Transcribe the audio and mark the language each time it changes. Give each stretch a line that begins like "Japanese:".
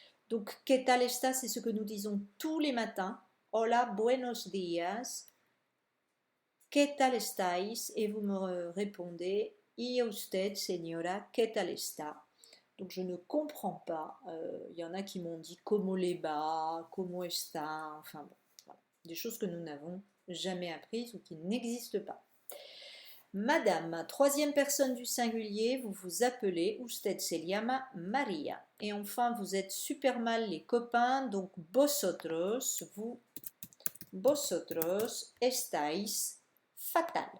French: Donc,
Spanish: ¿qué tal está?
French: C'est ce que nous disons tous les matins.
Spanish: Hola, buenos días. ¿Qué tal estáis?
French: Et vous me répondez,
Spanish: y usted, señora, ¿qué tal está?
French: Donc, je ne comprends pas. Il y en a qui m'ont dit
Spanish: como le va, como está.
French: Enfin bon, voilà. Des choses que nous n'avons jamais apprises ou qui n'existent pas. Madame, troisième personne du singulier, vous vous appelez
Spanish: usted se llama Maria.
French: Et enfin, vous êtes super mal les copains, donc vosotros, vous,
Spanish: vosotros estáis fatal.